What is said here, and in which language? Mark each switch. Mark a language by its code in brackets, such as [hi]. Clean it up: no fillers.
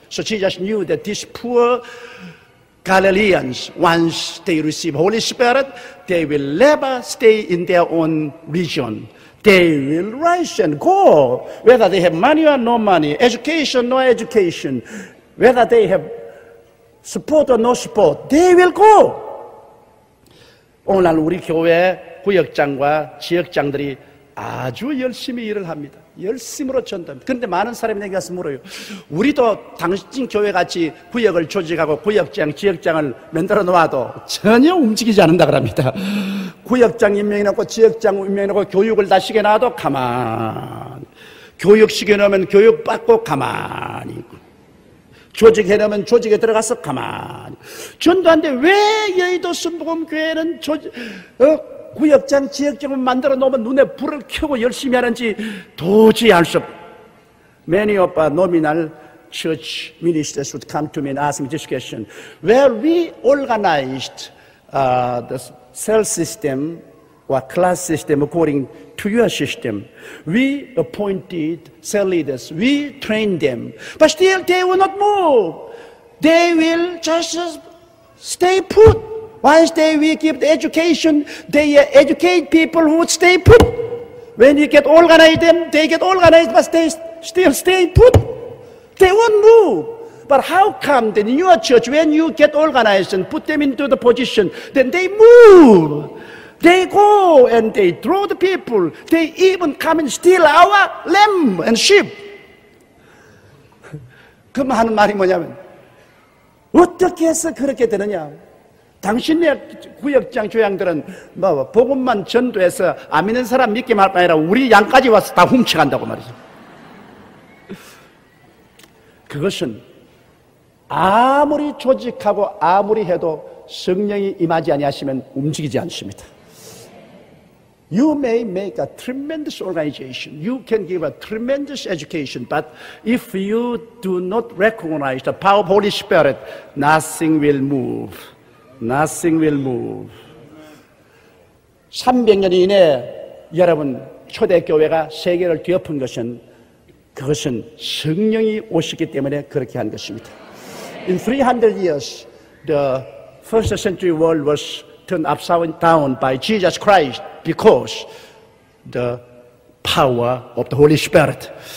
[en] So Jesus knew that these poor Galileans, once they receive Holy Spirit, they will never stay in their own region. They will rise and go, whether they have money or no money, education, no education, whether they have sport or no sport, they will go. [ko] 오늘날 우리 교회 구역장과 지역장들이 아주 열심히 일을 합니다. 열심으로 전도합니다. 그런데 많은 사람이 내게 가서 물어요. 우리도 당신 교회같이 구역을 조직하고 구역장, 지역장을 만들어 놓아도 전혀 움직이지 않는다 그럽니다. 구역장 임명해놓고 지역장 임명해놓고 교육을 다 시켜놔도 가만히, 교육 시켜놓으면 교육받고 가만히 있고, 조직해놓으면 조직에 들어가서 가만히. 전도하는데 왜 여의도 순복음교회는 구역장, 지역장을 만들어 놓으면 눈에 불을 켜고 열심히 하는지 도저히 알 수 없어요. [en] Many of our nominal church ministers would come to me and ask me this question. Well, we organized the cell system or class system according to your system. We appointed cell leaders. We trained them. But still they will not move. They will just stay put. Once we give the education, they educate people who would stay put. When you get organized them, they get organized, but they still stay put. They won't move. But how come that in your church, when you get organized and put them into the position, then they move. They go and they draw the people. They even come and steal our lamb and sheep. [ko] 그럼 하는 말이 뭐냐면, 어떻게 해서 그렇게 되느냐? 당신의 구역장 교양들은 뭐 복음만 전도해서 안 믿는 사람 믿게 말 뿐 아니라 우리 양까지 와서 다 훔쳐간다고 말이죠. 그것은 아무리 조직하고 아무리 해도 성령이 임하지 아니하시면 움직이지 않습니다. [en] You may make a tremendous organization. You can give a tremendous education. But if you do not recognize the power of Holy Spirit, nothing will move. Nothing will move. [ko] 300년 이내에 여러분 초대교회가 세계를 뒤엎은 것은 그것은 성령이 오셨기 때문에 그렇게 한 것입니다. [en] In 300 years, the first century world was turned upside down by Jesus Christ because the power of the Holy Spirit.